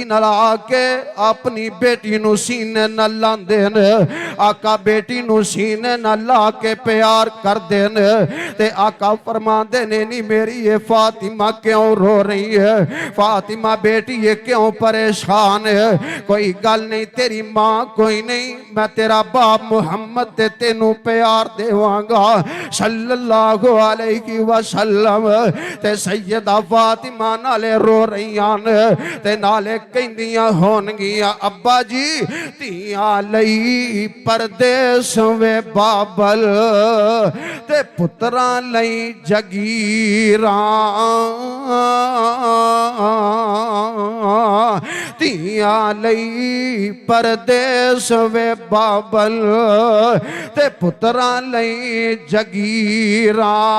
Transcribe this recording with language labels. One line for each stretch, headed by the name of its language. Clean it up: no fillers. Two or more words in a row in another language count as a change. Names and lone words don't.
Punjabi: نال آ کے اپنی بیٹی نوں سینے نال لاندے نے آقا بیٹی نوں سینے نال لا کے پیار کر دین تے آقا فرماندے نے نی
Urdu: میری یہ فاطمہ کیوں رو رہی ہے فاطمہ بیٹی یہ کیوں پریشان ہے
Punjabi: کوئی گل نہیں تیری ماں کوئی نہیں میں تیرا باپ محمد تے تینوں پیار دیواں گا
Arabic: صلى الله عليه وسلم
Punjabi: تے سیدہ فاطمہ نالے رو رہیاں نے تے نالے کہندیاں ہون گیاں ابا جی دھیاں لئی پردیس وے بابل تے پتراں لئی جگیراں دھیاں لئی پردیس وے بابل تے پتراں لئی جگیراں